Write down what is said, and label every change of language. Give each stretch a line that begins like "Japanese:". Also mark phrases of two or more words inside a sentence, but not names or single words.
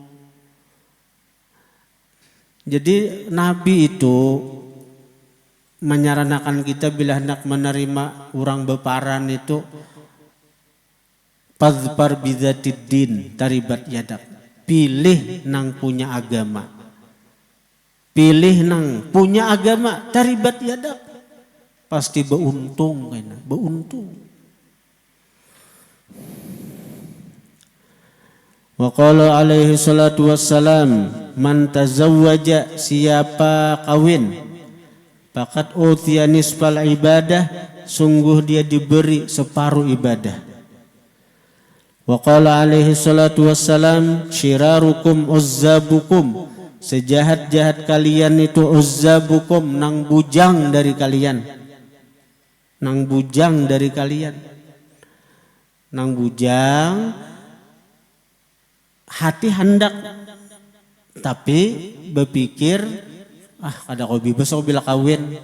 Banjar: Jadi Nabi itu menyarankan kita bila hendak menerima orang beparan itu
Arabic: فاظفر بذات الدين تربت يداك.
Banjar: Pilih nang punya agama. Pilih nang punya agama
Arabic: تربت يداك.
Banjar: Pasti beuntung kena, beuntung.
Arabic: وقال عليه الصلاة والسلام من تزوج,
Banjar: siapa kawin,
Arabic: فقد أوتي نصف العبادة,
Banjar: sungguh dia diberi separuh ibadah.
Arabic: وقال عليه الصلاة والسلام, شراركم عزابكم,
Banjar: sejahat-jahat kalian itu uzzabukum, nang bujang dari kalian. Nang bujang dari kalian. Nang bujang hati hendak tapi berpikir kada kau bebas aku bila kawin.